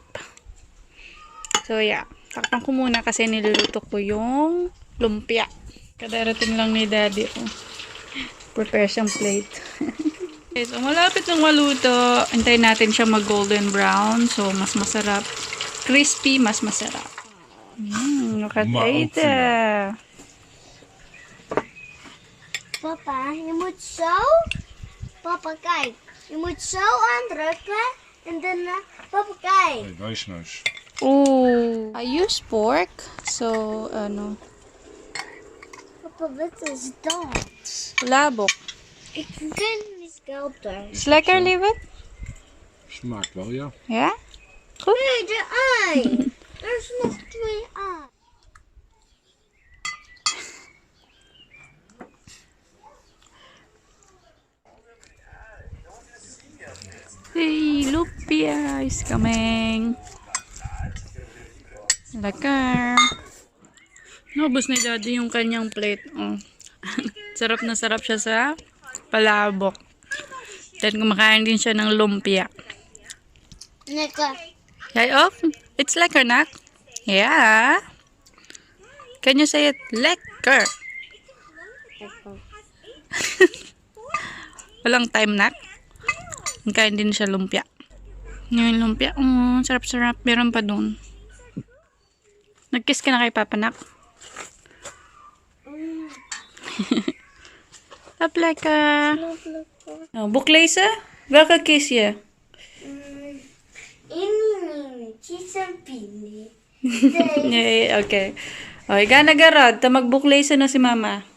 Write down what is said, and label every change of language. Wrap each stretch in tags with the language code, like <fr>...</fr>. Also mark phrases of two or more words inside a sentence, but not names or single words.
<en>So yeah,</en> <tl>takpan ko muna kasi niluluto ko yung lumpia. Kadarating lang ni Daddy. Oh. Prepare siyang plate. Okay, so malapit nang maluto. Antayin natin siya mag</tl> <en>golden brown.</en> <tl>So mas masarap. Crispy, mas masarap.</tl> <en>Look at that.</en> <nl>Papa, je moet zo. Papa, kijk. Je moet zo aandrukken. En dan, papa, kijk. Wijsneus.</nl> <en>Oh, I use pork. So, ano.</en> <nl>Papa, wat is dat?</nl> <tl>Labok.</tl> <nl>Ik ken niet helpen. Is lekker, lieverd? Smaakt wel, ja. Ja? Goed. Nee, de ei. Er is nog 2 ei.</nl> <en>Hey, lumpia is coming.</en> <nl>Lekker.</nl> <tl>Naubos ni Daddy yung kanyang plate. Oh. Sarap na sarap siya sa palabok. Then kumakain din siya ng lumpia.</tl> <nl>Lekker. Jij ook? It's lekker, nak? Ja.</nl> <en>Can you say it?</en> <nl>Lekker.</nl> <tl>Walang time, nak? Kain din siya lumpia. Ngayon lumpia. Sarap-sarap. Meron pa dun. Nag-kiss ka na kay Papa, nak?</tl> <nl>Hap lekker. Nou, boeklezen? Welke kies je? Kies een pini. Nee, oké.</nl> <tl>O, higa na garod. Ta magbuklezen na si Mama.</tl>